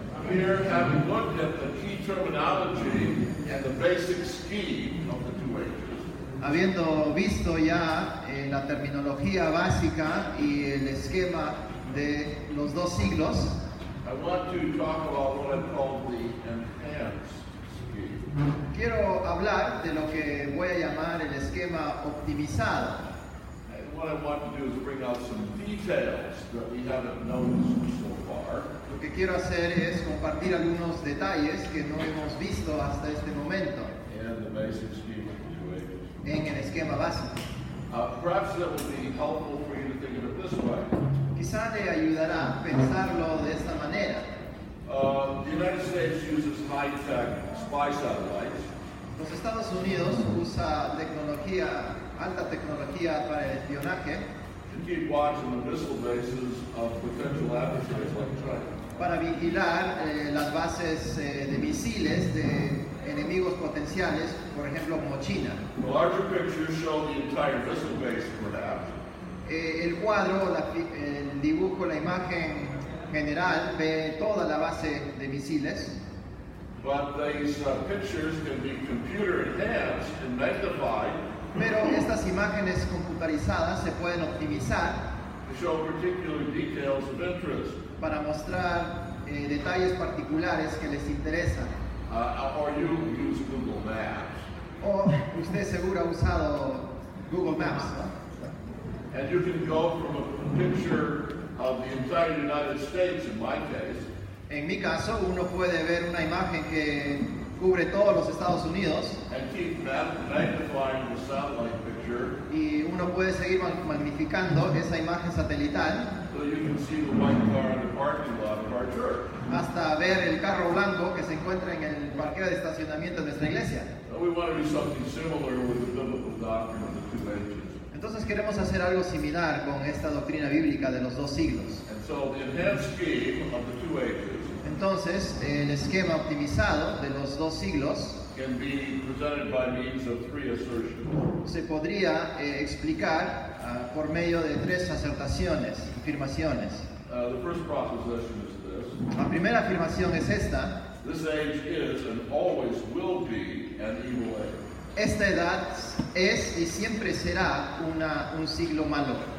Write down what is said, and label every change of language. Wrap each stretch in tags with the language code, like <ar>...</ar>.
<en>Here, having looked at the key terminology and the basic scheme of the two ages,</en> <es>Habiendo visto ya la terminología básica y el esquema de los dos siglos,</es> <en>I want to talk about what I call the enhanced scheme.</en> <es>quiero hablar de lo que voy a llamar el esquema optimizado.</es> <en>And what I want to do is bring out some details that we haven't noticed so far.</en> <es>Lo que quiero hacer es compartir algunos detalles que no hemos visto hasta este momento</es> <en>And the basic scheme of the two ages.</en> <es>en el esquema básico.</es> <en>Perhaps that will be helpful for you to think of it this way.</en> <es>Quizá le ayudará pensarlo de esta manera.</es> <en>The United States uses high-tech spy satellites,</en> <es>Los Estados Unidos usa tecnología, alta tecnología para el espionaje,</es> <en>to keep watch on the missile bases of potential adversaries like China.</en> <es>para vigilar las bases de misiles de enemigos potenciales, por ejemplo como China.</es> <en>The larger pictures show the entire missile base, perhaps,</en> <es>El cuadro, el dibujo, la imagen general ve toda la base de misiles,</es> <en>but these pictures can be computer enhanced and magnified</en> <es>pero estas imágenes computarizadas se pueden optimizar</es> <en>to show particular details of interest.</en> <es>para mostrar detalles particulares que les interesan.</es> <en>Or you use Google Maps,</en> <es>O usted seguro ha usado Google Maps, ¿no?</es> <en>and you can go from a picture of the entire United States, in my case,</en> <es>En mi caso, uno puede ver una imagen que cubre todos los Estados Unidos</es> <en>and keep magnifying the satellite picture</en> <es>y uno puede seguir magnificando esa imagen satelital</es> <en>so you can see the white car in the parking lot of our church.</en> <es>hasta ver el carro blanco que se encuentra en el parqueo de estacionamiento de nuestra iglesia.</es> <en>So we want to do something similar with the biblical doctrine of the two ages.</en> <es>Entonces queremos hacer algo similar con esta doctrina bíblica de los dos siglos.</es> <en>And so the enhanced scheme of the two ages</en> <es>Entonces, el esquema optimizado de los dos siglos</es> <en>can be presented by means of three assertions.</en> <es>se podría explicar por medio de tres acertaciones, afirmaciones.</es> <en>The first proposition is this:</en> <es>La primera afirmación es esta:</es> <en>this age is and always will be an evil age.</en> <es>esta edad es y siempre será un siglo malo.</es>